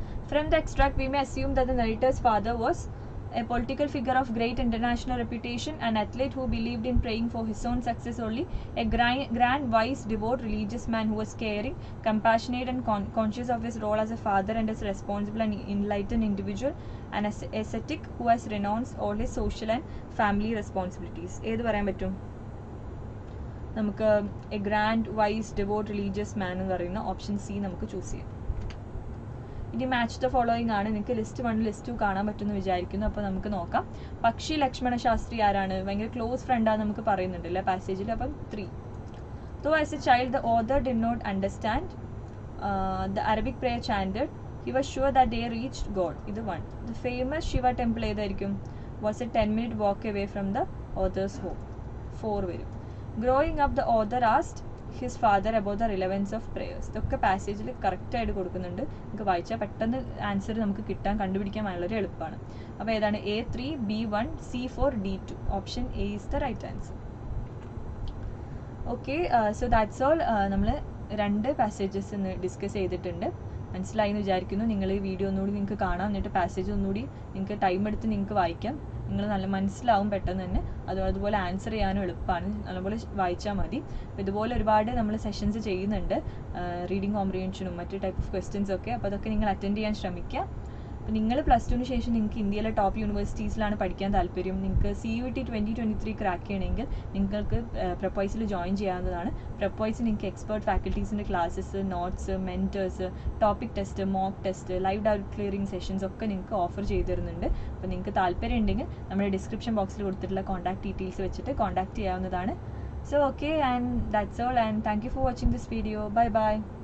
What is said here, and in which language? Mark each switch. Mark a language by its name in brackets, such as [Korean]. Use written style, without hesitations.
[English] From the extract, we may assume that the narrator's father was a political figure of great international reputation, an athlete who believed in praying for his own success only, a grand, wise, devout, religious man who was caring, compassionate and conscious of his role as a father and as a responsible and enlightened individual, an ascetic who has renounced all his social and family responsibilities. [Malayalam] ഏത് പറയാൻ പറ്റും നമുക്ക്? [English] a grand, wise, devout, religious man [Malayalam] എന്ന് പറയുന്ന option C നമുക്ക് choose ചെയ്യാം. ഇനി match the following ആണ്. നിങ്ങൾക്ക് ലിസ്റ്റ് 1 ലിസ്റ്റ് 2 കാണാൻ പറ്റുമെന്ന് വിചാരിക്കുന്നു. അപ്പോൾ നമുക്ക് നോക്കാം. പക്ഷി ലക്ഷ്മണ ശാസ്ത്രി ആരാണ്? ഭയങ്കര ക്ലോസ് ഫ്രണ്ടാന്ന് നമുക്ക് പറയുന്നുണ്ടല്ലേ പാസേജിൽ. അപ്പം 3. [English] Though as a child the author did not understand the Arabic prayer chanted, he was sure that they reached God. [Malayalam] ഇത് 1. [English] The famous Shiva temple [Malayalam] ഏതായിരിക്കും? [English] Was a 10-minute walk away from the author's home. [Malayalam] 4 വരും. [English] Growing up the author asked his father about the relevance of prayers. [Malayalam] ഇതൊക്കെ പാസേജിൽ കറക്റ്റായിട്ട് കൊടുക്കുന്നുണ്ട്. നമുക്ക് വായിച്ചാൽ പെട്ടെന്ന് answer നമുക്ക് കണ്ടുപിടിക്കാൻ വളരെ എളുപ്പമാണ്. അപ്പോൾ ഏതാണ്? [English] A3, B1, C4, D2. Option A is the right answer. Okay, so that's all. [Malayalam] നമ്മൾ 2 പാസേജസ് ഇന്ന് ഡിസ്കസ് ചെയ്തിട്ടുണ്ട്. മനസ്സിലായി എന്ന് വിചാരിക്കുന്നു. നിങ്ങൾ ഈ വീഡിയോ ഒന്നുകൂടി നിങ്ങൾക്ക് കാണാം, എന്നിട്ട് പാസേജ് ഒന്നുകൂടി നിങ്ങൾക്ക് ടൈം എടുത്ത് നിങ്ങൾക്ക് വായിക്കാം. നിങ്ങൾ നല്ല മനസ്സിലാവും പെട്ടെന്ന് തന്നെ. അതുപോലെ ആൻസർ ചെയ്യാനും എളുപ്പമാണ്. നല്ലപോലെ വായിച്ചാൽ മതി. അപ്പോൾ ഇതുപോലെ ഒരുപാട് നമ്മൾ സെഷൻസ് ചെയ്യുന്നുണ്ട്, റീഡിങ് കോംപ്രിഹെൻഷനും മറ്റ് ടൈപ്പ് ഓഫ് ക്വസ്റ്റ്യൻസ് ഒക്കെ. അപ്പോൾ അതൊക്കെ നിങ്ങൾ അറ്റൻഡ് ചെയ്യാൻ ശ്രമിക്കുക. അപ്പോൾ നിങ്ങൾ +2 ശേഷം നിങ്ങൾക്ക് ഇന്ത്യയിലെ ടോപ്പ് യൂണിവേഴ്സിറ്റീസിലാണ് പഠിക്കാൻ താല്പര്യം, നിങ്ങൾക്ക് CUET 2023 ക്രാക്ക് ചെയ്യണമെങ്കിൽ നിങ്ങൾക്ക് പ്രെപ്വൈസിൽ ജോയിൻ ചെയ്യാവുന്നതാണ്. പ്രെപ്വൈസിൽ നിങ്ങൾക്ക് expert ഫാക്കൽറ്റീസിൻ്റെ classes, notes, mentors, topic test, mock test, live doubt clearing sessions ഒക്കെ നിങ്ങൾക്ക് ഓഫർ ചെയ്ത് തരുന്നുണ്ട്. അപ്പോൾ നിങ്ങൾക്ക് താല്പര്യം ഉണ്ടെങ്കിൽ നമ്മുടെ ഡിസ്ക്രിപ്ഷൻ ബോക്സിൽ കൊടുത്തിട്ടുള്ള കോൺടാക്ട് ഡീറ്റെയിൽസ് വെച്ചിട്ട് കോൺടാക്ട് ചെയ്യാവുന്നതാണ്. [English] So okay, and that's all, and thank you for watching this video. Bye bye.